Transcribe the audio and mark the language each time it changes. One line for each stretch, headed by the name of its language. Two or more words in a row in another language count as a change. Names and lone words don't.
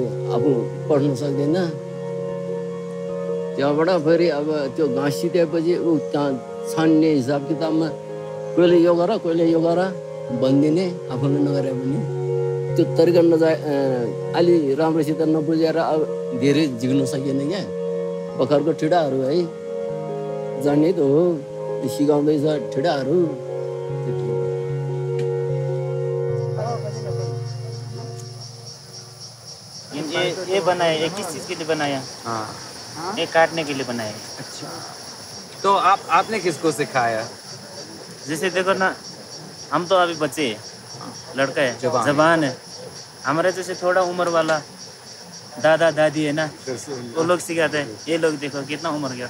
Nepali: आफू पढ्न सक्दैन त्यहाँबाट फेरि अब त्यो घाँस सितेपछि ऊ त्यहाँ छान्ने हिसाब किताबमा कहिले यो गर कहिले यो गर भनिदिने आफूले नगरे पनि त्यो तरिका अलि राम्रोसित नबुझेर अब धेरै झिक्न सकिएन क्या भर्खरको ठिडाहरू है जान्ने त हो सिकाउँदैछ ठिडाहरू
Hindi: ये बनाया ये किस चीज़ के लिए बनाया ये काटने के लिए बनाया अच्छा तो आपने किसको सिखाया जैसे देखो ना हम तो अभी बच्चे हैं लड़का है जवान है हमारे जैसे थोड़ा उम्र वाला दादा दादी है ना वो लोग सिखाते हैं ये लोग देखो कितना उम्र गया